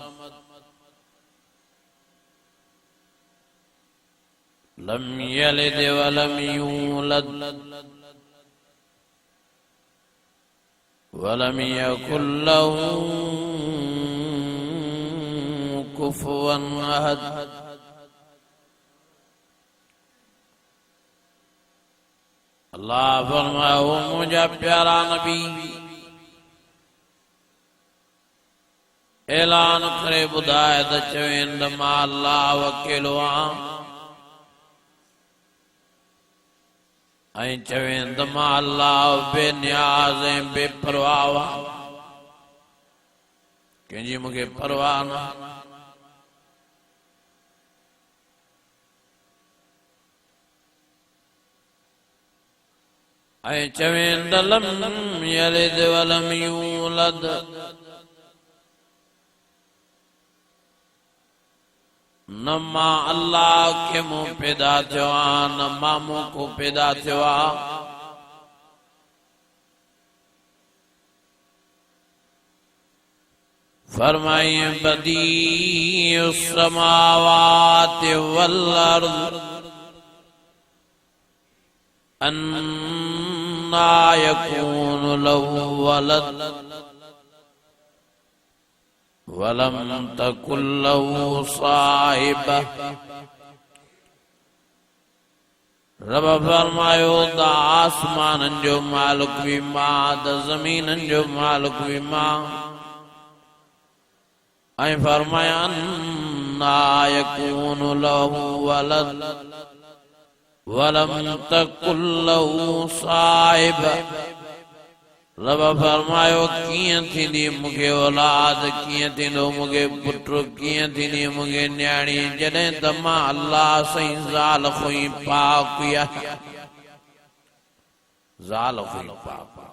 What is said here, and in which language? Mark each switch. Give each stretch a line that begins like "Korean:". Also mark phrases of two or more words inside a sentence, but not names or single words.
Arabic: لم يلد ولم يولد ولم يكن له كفوا أحد.
Sindhi: अल्लाह फरमाओ मुझा प्यारा नबी ऐलान करे ॿुधाए त चवें त मां अल्लाह अकेलो आहियां, ऐं चवें त मां अल्लाह बेनियाज़ ऐं बेपरवाह आहियां, कंहिंजी मूंखे परवाह न। ऐं चवें त
Arabic: لم يلد ولم يولد,
Sindhi: न मां अल्लाह के मुंह पैदा थियो आहियां, न मां को पैदा थियो आहे।
Arabic: फरमाइए بديع السماوات والأرض أنى يكون له ولد ولم تكن له صاحبة.
Sindhi: रब फरमायो त आसमानन जो मालिक भी मां, त ज़मीनन जो मालिक भी मां। ऐं फरमाया
Arabic: أنى يكون له ولد ولم تكن له صاحبة.
Sindhi: रब फरमायो कीअं थींदी मूंखे औलाद, कीअं थींदो मूंखे पुटु, कीअं थींदी मूंखे न्याणी, जॾहिं त मां अल्लाह साईं ज़ाल खों पाक आहियां, ज़ाल खों पाक।